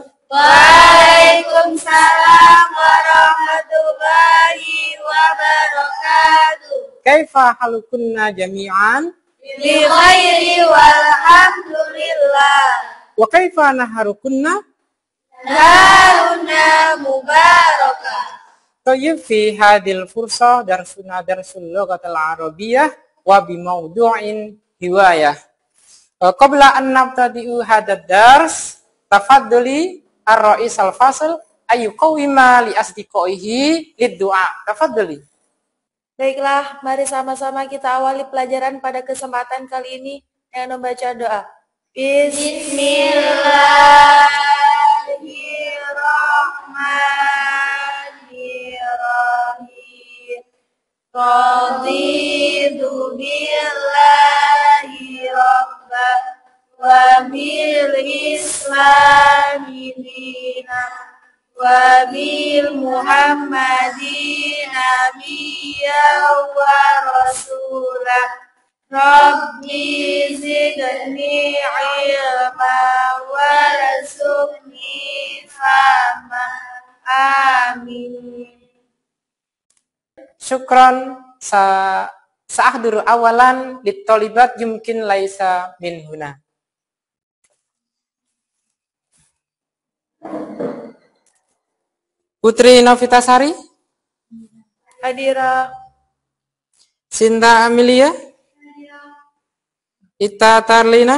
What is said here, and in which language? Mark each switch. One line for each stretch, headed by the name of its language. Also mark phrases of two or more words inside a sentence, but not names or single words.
Arabic: وعليكم السلام ورحمة الله وبركاته. كيف حالكن جميعا? بخير والحمد لله. وكيف نهاركن? نهارنا مباركة. طيب في هذه الفرصة درسنا درس اللغة العربية وبموضوع هواية. قبل أن نبتدئ هذا الدرس، تفضلي الرئيس الفصل أن يقوم لأصدقائه للدعاء. Tafaddali.
Indonesian: Baiklah, mari sama-sama kita awali pelajaran pada kesempatan kali ini dengan membaca doa.
Arabic: بسم الله الرحمن الرحيم. رضيت بالله ربا وبالإسلام دينا وبمحمد نبيا ورسولا. رب زدني علما وارزقني فهما. Amin. شكرا سأحضر أولا للطالبات يمكن ليس من هنا. Putri Novitasari, Hadira, Sinta Amelia, Ita Tarlina,